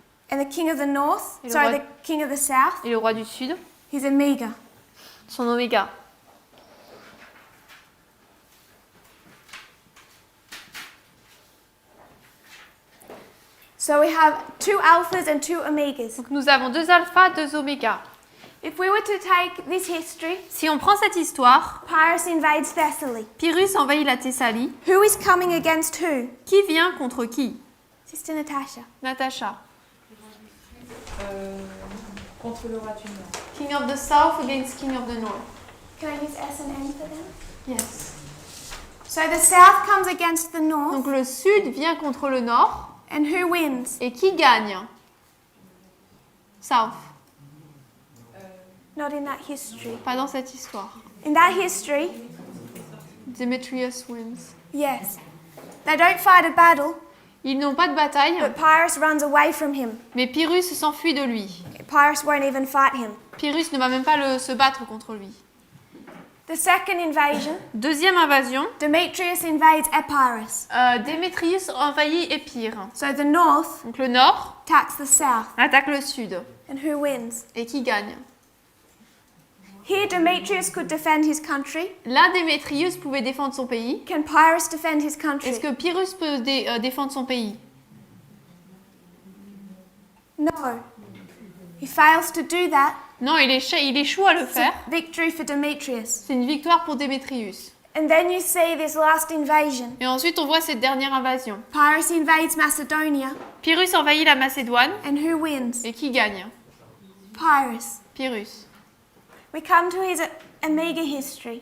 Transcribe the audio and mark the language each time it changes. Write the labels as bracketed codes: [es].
[en] And the King of the North, [fr] Et le [en] sorry, [fr] roi- [en] the King of the South, [fr] Et le roi du Sud, [en] he's Omega. [fr] son oméga. [en] So we have two alphas and two omegas. [fr] Donc nous avons deux alphas, deux omégas. [en] If we were to take this history, [fr] Si on prend cette histoire, [en] Pyrrhus invades Thessaly. [fr] Pyrrhus envahit la Thessalie. [en] Who is coming against who? [fr] Qui vient contre qui? [en] Sister Natasha. [fr] Natacha. Contre le roi du Nord. [en] King of the South against King of the North. Can I use S and N for them? Yes. So the South comes against the North, [fr] Donc le Sud vient contre le Nord [en] And who wins? [fr] Et qui gagne? [en] South. Not in that history. [fr] Pas dans cette histoire. [en] In that history, Demetrius wins. yes. They don't fight a battle, [fr] Ils n'ont pas de bataille, [en] but Pyrrhus runs away from him. [fr] mais Pyrrhus s'enfuit de lui. [en] Pyrrhus won't even fight him. [fr] Pyrrhus ne va même pas se battre contre lui. [en] The second invasion, [fr] Deuxième invasion, [en] Demetrius invades Epirus. [fr] Démétrius envahit Épire. [en] So the north [fr] Donc le nord [en] attacks the south. [fr] attaque le sud. [en] And who wins? [fr] Et qui gagne? [en] Here, Demetrius could defend his country. [fr] Là, Démétrius pouvait défendre son pays. [en] Can Pyrrhus defend his country? [fr] Est-ce que Pyrrhus peut défendre son pays? [en] No. He fails to do that. [fr] Non, il échoue à le [en] It's [fr] faire. [en] a victory for Demetrius. [fr] C'est une victoire pour Démétrius. [en] And then you see this last invasion. [fr] Et ensuite, on voit cette dernière invasion. [en] Pyrrhus invades Macedonia. [fr] Pyrrhus envahit la Macédoine. [en] And who wins? [fr] Et qui gagne? [en] Pyrrhus. [fr] Pyrrhus. [en] We come to his Omega history.